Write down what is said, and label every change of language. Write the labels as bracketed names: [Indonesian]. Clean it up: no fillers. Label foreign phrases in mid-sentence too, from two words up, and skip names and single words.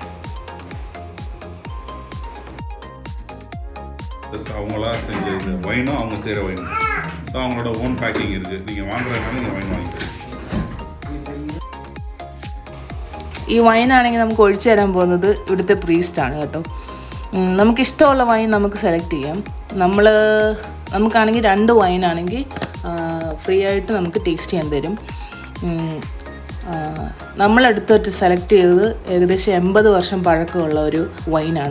[Tamil] அவங்களா செஞ்ச வைனும் அவங்க செய்கிற வைனும், ஸோ அவங்களோட [English] own packing [Tamil] இருக்குது. நீங்கள் வாங்குறதுனால நீங்கள் வைன் வாங்கிக்கலாம். [Malayalam] ഈ വൈനാണെങ്കിൽ നമുക്ക് ഒഴിച്ചു തരാൻ പോകുന്നത് ഇവിടുത്തെ പ്രീസ്റ്റാണ് കേട്ടോ. നമുക്കിഷ്ടമുള്ള വൈൻ നമുക്ക് സെലക്ട് ചെയ്യാം. നമുക്കാണെങ്കിൽ 2 വൈനാണെങ്കിൽ ഫ്രീ ആയിട്ട് നമുക്ക് ടേസ്റ്റ് ചെയ്യാൻ തരും. നമ്മളെടുത്തിട്ട് സെലക്ട് ചെയ്തത് ഏകദേശം 80 വർഷം പഴക്കമുള്ള ഒരു വൈനാണ്.